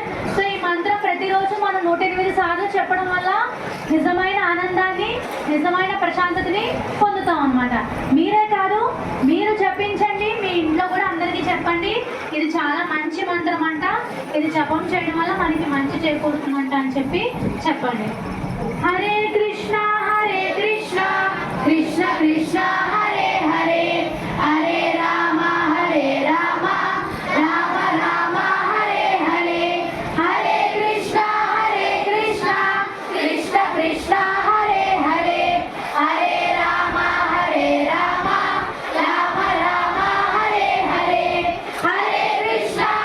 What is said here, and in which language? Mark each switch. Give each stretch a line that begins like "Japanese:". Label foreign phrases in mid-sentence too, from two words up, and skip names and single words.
Telugu: సో ఈ మంత్రం ప్రతిరోజు మనం 108 సార్లు చెప్పడం వల్ల నిజమైన ఆనందాన్ని, నిజమైన ప్రశాంతతని పొందుతాం అనమాట. మీరే కాదు, మీరు జపించండి, మీ ఇంట్లో కూడా అందరికీ చెప్పండి. ఇది చాలా మంచి మంత్రం అంట, ఇది జపం చేయడం వల్ల మనకి మంచి చేకూరుతుందంట అని చెప్పి చెప్పండి.
Sanskrit: హరే కృష్ణ కృష్ణ కృష్ణ హరే హరే, హరే రామ రామ రామ హరే హరే, హరే కృష్ణ కృష్ణ కృష్ణ హరే హరే, హరే రామ రామ రామ హరే హరే, హరే కృష్ణ